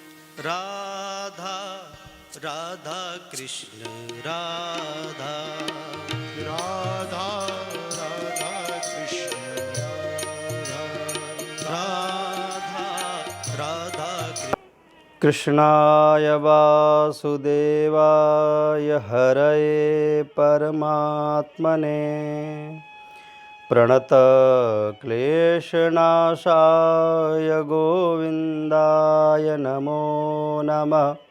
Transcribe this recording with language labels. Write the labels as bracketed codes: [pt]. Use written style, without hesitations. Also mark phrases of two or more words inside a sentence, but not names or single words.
[sa] राधा राधा कृष्ण राधा राधा राधा कृष्ण राधा राधा कृष्णाय वासुदेवाय हरये परमात्मने प्रणतक्लेशनाशाय गोविन्दाय नमो नमः।